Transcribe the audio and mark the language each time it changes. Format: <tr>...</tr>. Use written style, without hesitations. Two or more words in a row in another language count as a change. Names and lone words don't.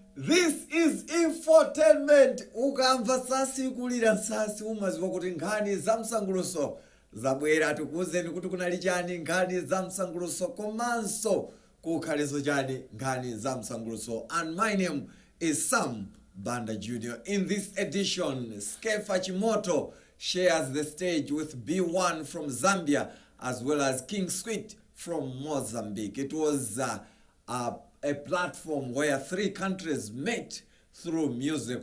<en>This is Infotainment.</en> <ny>Ukamva sasi kulira sasi umaziwa kuti nkhani za msanguluso zabwera tikuzeni kuti kunali chani nkhani za msanguluso komanso kukhaleso chani nkhani za msanguluso.</ny> <en>And my name is Sam Banda Jr. In this edition, Skefa Chimoto shares the stage with B1 from Zambia as well as King Sweet from Mozambique. It was a platform where three countries met through music.</en>